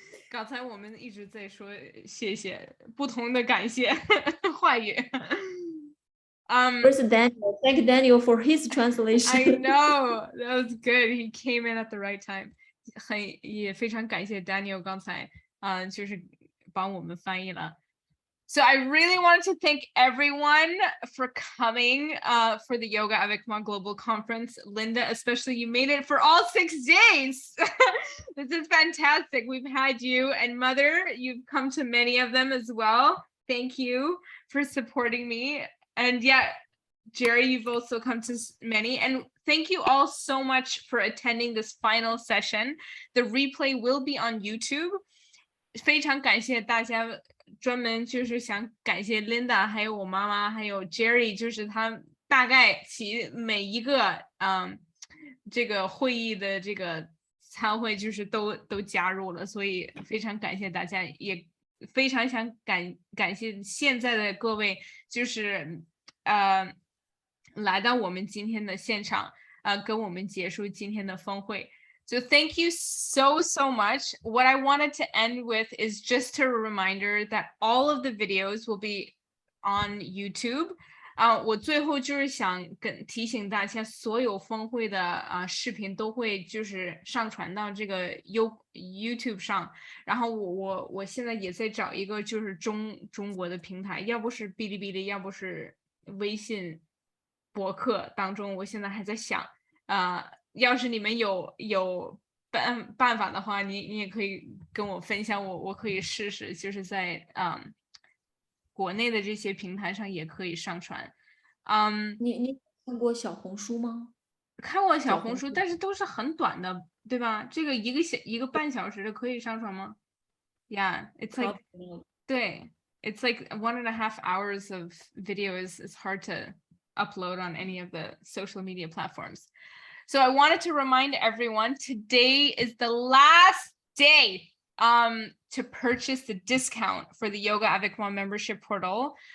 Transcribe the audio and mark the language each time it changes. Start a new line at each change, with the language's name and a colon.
Chinese: 刚才我们一直在说谢谢，不同的感谢话语。
English: First, Daniel, thank Daniel for his translation. I know, that was good. He came in at the right time.
Chinese: 也非常感谢 Daniel 刚才就是帮我们翻译了。
English: So I really wanted to thank everyone for coming for the Yoga Avec Moi Global Conference. Linda, especially, you made it for all 6 days. This is fantastic. We've had you, and Mother, you've come to many of them as well. Thank you for supporting me. And yeah, Jerry, you've also come to many. And thank you all so much for attending this final session. The replay will be on YouTube.
Chinese: 非常感谢大家，专门就是想感谢 Linda 还有我妈妈还有 Jerry， 就是他大概其每一个这个会议的这个参会就是都加入了，所以非常感谢大家，也非常想感谢现在的各位，就是来到我们今天的现场跟我们结束今天的峰会。
English: So thank you so much. What I wanted to end with is just a reminder that all of the videos will be on YouTube.
Chinese: 我最后就是想提醒大家，所有峰会的视频都会就是上传到这个 YouTube 上。然后我现在也在找一个就是中国的平台，要不是哔哩哔哩，要不是微信博客当中，我现在还在想要是你们有办法的话，你也可以跟我分享，我可以试试，就是在国内的这些平台上也可以上传。你看过小红书吗？看过小红书，但是都是很短的，对吧？这个一个半小时的可以上传吗？
English: Yeah, it's like
Chinese: 对
English: it's like 1.5 hours of videos. It's hard to upload on any of the social media platforms. So I wanted to remind everyone, today is the last day to purchase the discount for the Yoga Avec Moi membership portal.